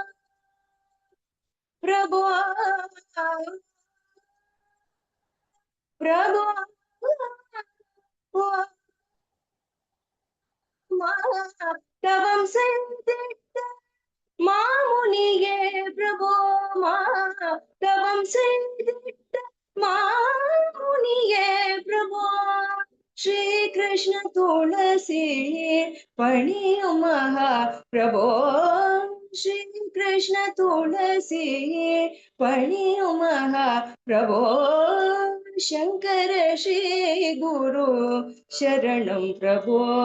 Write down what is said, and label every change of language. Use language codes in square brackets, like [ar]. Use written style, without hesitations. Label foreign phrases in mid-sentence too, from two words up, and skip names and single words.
[ta] பிரபோ பிரபோ மாத்தவம் செய்திட்ட மாமுனியே பிரபோ, மாத்தவம் செய்திட்ட மாமுனியே பிரபோ, [sa] श्री कृष्ण तुलसी पणियो महा प्रभो, श्री कृष्ण तुलसी पणियो महा प्रभो, शंकर श्री गुरु शरणं प्रभो,